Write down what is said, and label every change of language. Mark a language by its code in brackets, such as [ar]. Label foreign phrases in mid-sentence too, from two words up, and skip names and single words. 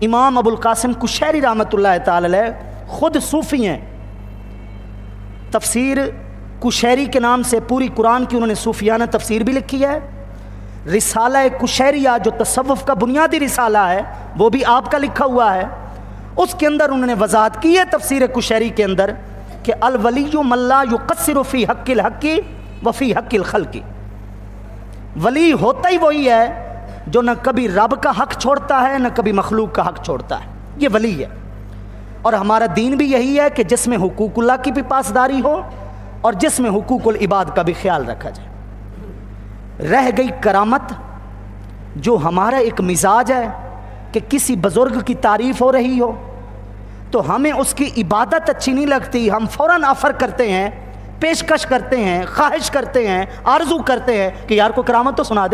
[ur] امام ابو القاسم کشیری [ar] رحمۃ اللہ تعالی علیہ [ur] خود صوفی ہیں، تفسیر کشیری کے نام سے پوری قرآن کی انہوں نے صوفیانہ تفسیر بھی لکھی ہے۔ رسالہ کشیریہ جو تصوف کا بنیادی رسالہ ہے، وہ بھی آپ کا لکھا ہوا ہے۔ اس کے اندر انہوں نے وضاحت کی ہے تفسیر کشیری کے اندر کہ [ar] الولی من لا یقصر فی حق الحق و فی حق الخلق، [ur] ولی ہوتا ہی وہی ہے جو نہ کبھی رب کا حق چھوڑتا ہے، نہ کبھی مخلوق کا حق چھوڑتا ہے، یہ ولی ہے۔ اور ہمارا دین بھی یہی ہے کہ جس میں حقوق اللہ کی بھی پاسداری ہو اور جس میں حقوق العباد کا بھی خیال رکھا جائے۔ رہ گئی کرامت، جو ہمارا ایک مزاج ہے کہ کسی بزرگ کی تعریف ہو رہی ہو تو ہمیں اس کی عبادت اچھی نہیں لگتی، ہم فوراً آفر کرتے ہیں، پیشکش کرتے ہیں، خواہش کرتے ہیں، آرزو کرتے ہیں کہ یار کو کرامت تو سنا دے۔